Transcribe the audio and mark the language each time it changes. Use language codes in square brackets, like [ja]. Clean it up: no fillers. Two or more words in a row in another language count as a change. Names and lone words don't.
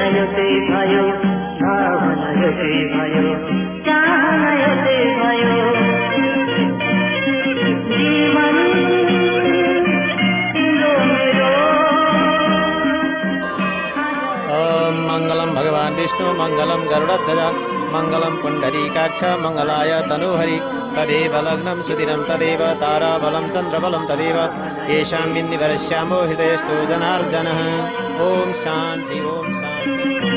[ne] एउटै भयो भावना एउटै भयो चाहना एउटै भयो जीवन तिम्रो मेरो [sa] मङ्गलं भगवान् विष्णु मङ्गलं गरुडध्वज मङ्गलं पुण्डरीकाक्ष मङ्गलाय तनूहरि तदेव लग्नं सुदिनं तदेव ताराबलं चन्द्रबलं तदेव येषां बिन्दिवरश्यामो हृदयस्थो जनार्दनः ॐ शान्ति ॐ शान्ति